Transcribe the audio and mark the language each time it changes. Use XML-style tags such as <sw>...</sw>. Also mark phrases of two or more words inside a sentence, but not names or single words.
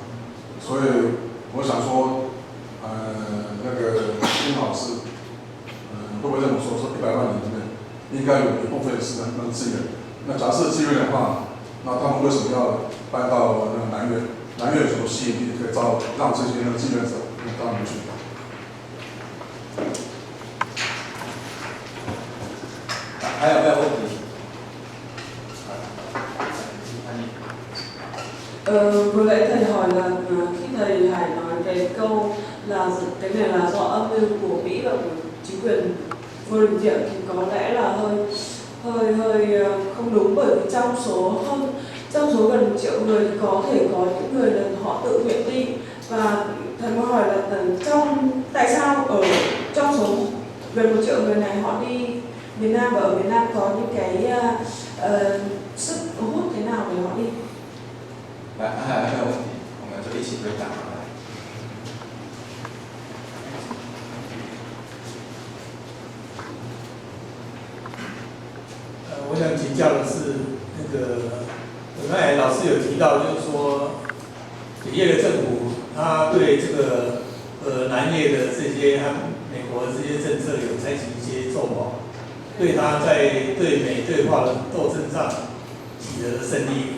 <zh>所以我想说，那个金老师，会不会这么说100万人里面应该有一部分是那个自愿？那假设自愿的话，那他们为什么要搬到那个南越？南越有什么吸引力可以让这些志愿者到那边去？还有没有问题？</zh> <vi>Vừa nãy thầy hỏi là khi thầy Hải nói cái câu là cái này là do âm mưu của Mỹ và của chính quyền vô điều kiện thì có lẽ là hơi không đúng, bởi vì trong số gần 1 triệu người thì có thể có những người là họ tự nguyện đi. Và thầy muốn hỏi là tại sao ở trong số gần 1 triệu người này họ đi miền Nam, và ở miền Nam có những cái sức hút thế nào để họ đi?</vi> <zh>还有问题，我们就一起回答。我想请教的是，那个刚才老师有提到，就是说北越的政府，他对这个南越的这些和美国这些政策有采取一些奏报，对他在对美对华的斗争上取得了胜利。</zh>